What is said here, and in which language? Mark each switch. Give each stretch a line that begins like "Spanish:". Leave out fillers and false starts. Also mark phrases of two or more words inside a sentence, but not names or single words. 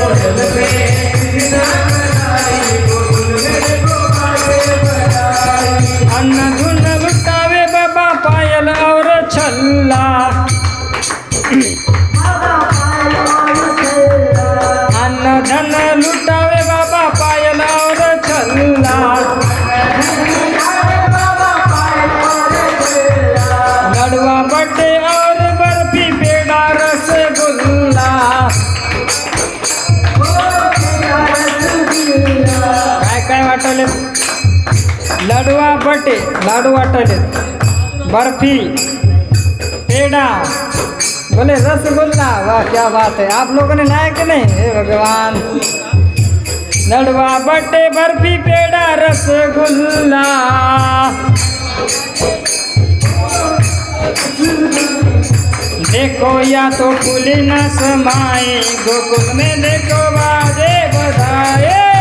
Hindi: अन्न धुन लुटावे बाबा पायल और छल्ला, अन्न धन लुटावे बाबा पायल और छल्ला। लड़वा बटे और बर्फी पेड़ा रसगुल्ला,
Marathi: काय वाटले?
Hindi: लड़वा बटे
Marathi: लाडू वाटले,
Hindi: बर्फी पेड़ा, बोले रसगुल्ला। वाह क्या बात है, आप लोगों ने लाया कि नहीं? हे भगवान। लड़वा बटे बर्फी पेड़ा रसगुल्ला, देखो या तो कुली न समाए गोकुल में देखो बाजे बधाए।